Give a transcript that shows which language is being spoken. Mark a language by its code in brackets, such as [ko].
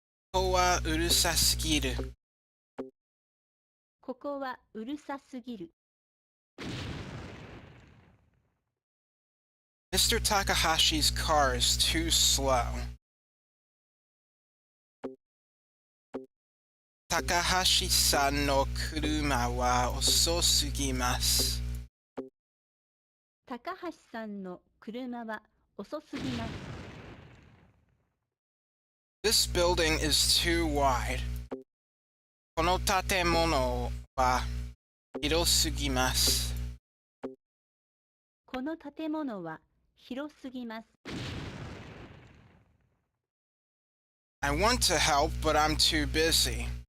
[ja] ここはうるさすぎる。ここはうるさすぎる。 [en] Mr. Takahashi's car is too slow. [ja] 高橋さんの車は遅すぎます。高橋さんの車は遅すぎます。 [en] This building is too wide. [ja] この建物は広すぎます。この建物は広すぎます。 [en] I want to help, but I'm too busy.